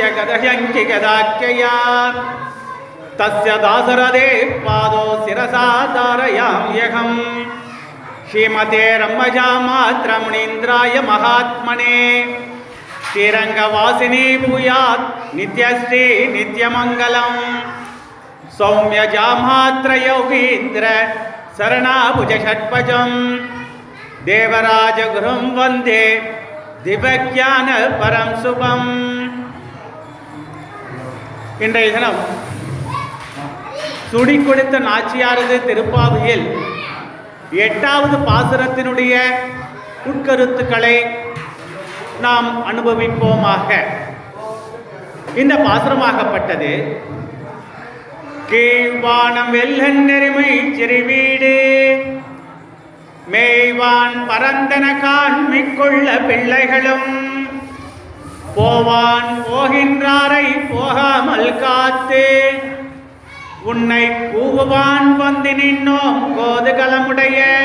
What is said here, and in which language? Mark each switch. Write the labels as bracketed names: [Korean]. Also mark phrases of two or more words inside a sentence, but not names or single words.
[Sanskrit] गदह्यङ्कि गदाख्यया तस्य दासरदे पादो शिरसा धारयाम्यहम् श्रीमते रम्मजामात्रमुनीन्द्राय महात्मने श्रीरंगवासिनी भूयात् नित्यश्री नित्यमंगलम् सौम्यजामात्र योगीन्द्र शरणाभुज षट्पजम् देवराजगुरुं वन्दे दिव्यज्ञान परं शुभम् [Tamil] இன்றைய தினம் சுடி கொடுத்த நாச்சியாரது திருப்பாவையில் 8வது பாசுரத்தினுடைய உட்கருத்துக்களை நாம் அனுபவிப்போமாக. இந்த பாசுரமாகப்பட்டது கீழ்வானம் வெள்ளன் நெருமை சிறுவீடு மேய்வான் பரந்தன காண்மிக்கொள்ள பிள்ளைகளும் போவான் போகின்றாரை போகாமல் காத்து உன்னை கூவுவான் வந்து நின்னோம் கோதுகலமுடைய